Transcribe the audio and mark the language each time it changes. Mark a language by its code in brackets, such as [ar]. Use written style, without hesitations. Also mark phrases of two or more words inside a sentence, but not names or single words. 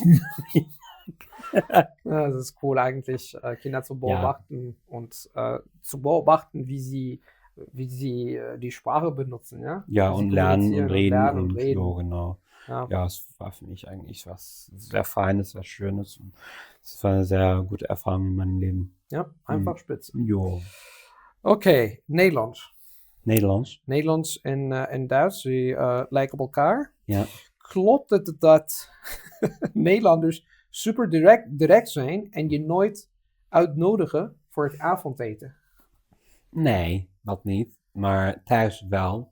[de] Ja, das ist cool eigentlich, Kinder zu beobachten und zu beobachten, wie sie die Sprache benutzen, ja? Ja, und lernen und reden. So, genau. Ja, es war für mich eigentlich was sehr Feines, sehr Schönes. Und es war eine sehr gute Erfahrung in meinem Leben. Ja, einfach spitze. Jo. [nl] Oké, Nederlands. Nederlands en Duits, die lijken op elkaar. Ja. Klopt het dat Nederlanders super direct zijn en je nooit uitnodigen voor het avondeten? Nee, dat niet. Maar thuis wel.